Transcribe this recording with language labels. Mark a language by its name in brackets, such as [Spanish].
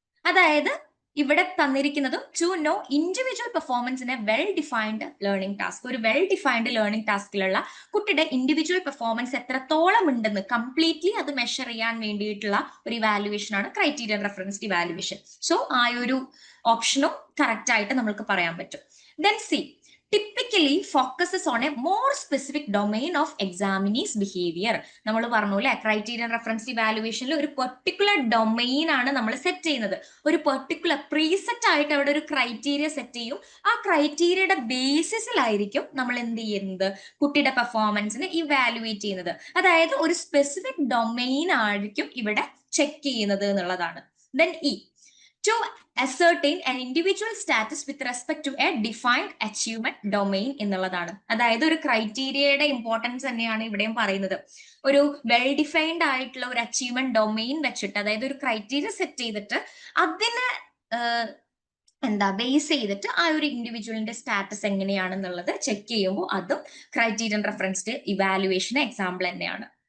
[Malayalam] അതായത് ഇവിടെ തന്നിരിക്കുന്നതും [English] To know individual performance in a well defined learning task. [Malayalam] ഒരു well defined learning ടാസ്കിലുള്ള കുട്ടിയുടെ individual performance എത്രത്തോളം ഉണ്ടെന്ന് കംപ്ലീറ്റ്ലി അത് മെഷർ ചെയ്യാൻ വേണ്ടിയിട്ടുള്ള ഒരു ഇവാലുവേഷൻ ആണ് ക്രൈറ്റീരിയൻ റെഫറൻസ്ഡ് ഇവാലുവേഷൻ. സോ ആ ഒരു ഓപ്ഷനും കറക്റ്റ് ആയിട്ട് നമുക്ക് പറയാൻ പറ്റും. [English] Then C typically focuses on a more specific domain of examinee's behavior. [Malayalam] നമ്മൾ പറഞ്ഞു അല്ലെ, ക്രൈറ്റീരിയൻ റെഫറൻസ് ഇവാലുവേഷനിൽ ഒരു പെർട്ടിക്കുലർ ഡൊമെയിൻ ആണ് നമ്മൾ സെറ്റ് ചെയ്യുന്നത്. ഒരു പെർട്ടിക്കുലർ പ്രീസെറ്റ് ആയിട്ട് അവിടെ ഒരു ക്രൈറ്റീരിയ സെറ്റ് ചെയ്യും. ആ ക്രൈറ്റീരിയയുടെ ബേസിസിലായിരിക്കും നമ്മൾ എന്ത് ചെയ്യുന്നത്? കുട്ടിയുടെ പെർഫോമൻസിനെ ഇവാലുവേറ്റ് ചെയ്യുന്നത്. അതായത് ഒരു സ്പെസിഫിക് ഡൊമെയിൻ ആയിരിക്കും ഇവിടെ ചെക്ക് ചെയ്യുന്നത് എന്നുള്ളതാണ്. [English] then to ascertain an individual status with respect to a defined achievement domain [Malayalam] എന്നുള്ളതാണ്. അതായത് ഒരു ക്രൈറ്റീരിയയുടെ ഇമ്പോർട്ടൻസ് തന്നെയാണ് ഇവിടെയും പറയുന്നത്. ഒരു വെൽ ഡിഫൈൻഡ് ആയിട്ടുള്ള ഒരു അച്ചീവ്മെന്റ് ഡൊമെയിൻ വെച്ചിട്ട്, അതായത് ഒരു ക്രൈറ്റീരിയ സെറ്റ് ചെയ്തിട്ട് അതിനെ ബേസ് ചെയ്തിട്ട് ആ ഒരു ഇൻഡിവിജ്വലിന്റെ സ്റ്റാറ്റസ് എങ്ങനെയാണെന്നുള്ളത് ചെക്ക് ചെയ്യുമ്പോൾ അതും ക്രൈറ്റീരിയൻ റെഫറൻസ്ഡ് ഇവാലുവേഷൻ എക്സാമ്പിൾ തന്നെയാണ്.